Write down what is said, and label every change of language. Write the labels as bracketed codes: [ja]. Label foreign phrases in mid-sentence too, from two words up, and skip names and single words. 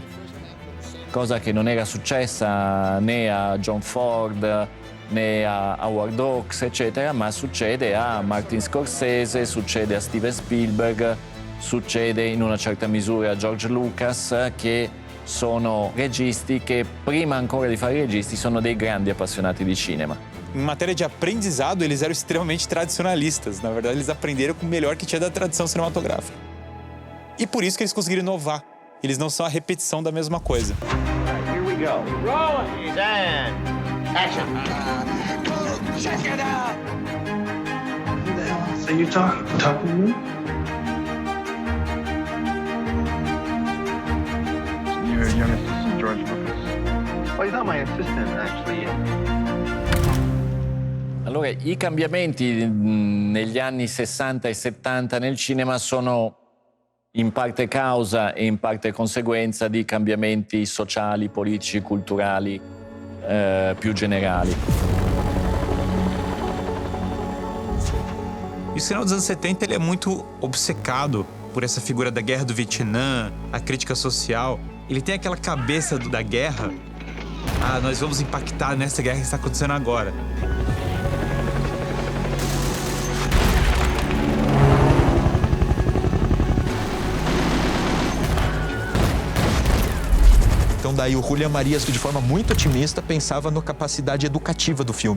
[it] Cosa che non era successa né a John Ford né a Howard Hawks, eccetera, ma succede a Martin Scorsese, succede a Steven Spielberg, succede in una certa misura a George Lucas, che sono registi che prima ancora di fare registi sono dei grandi appassionati di cinema. [pt] Em matéria de aprendizado, eles eram extremamente tradicionalistas. Na verdade, eles aprenderam com o melhor que tinha da tradição cinematográfica. E por isso que eles conseguiram inovar. Eles não são a repetição da mesma coisa. [en] Here we go. Rolling. And action. Check it out. Who the hell are you talking to me? Your young assistant, George Lucas. Well, he's not my assistant, actually. [it] Allora, i cambiamenti negli anni 60 e 70 nel cinema sono in parte causa e in parte conseguenza di cambiamenti sociali, politici, culturali più generali. [pt] E o cinema dos anos 70 ele é muito obcecado por essa figura da guerra do Vietnã, a crítica social. Ele tem aquela cabeça da guerra. Nós vamos impactar nessa guerra que está acontecendo agora. Então daí o Julián Marías, de forma muito otimista, pensava na capacidade educativa do filme.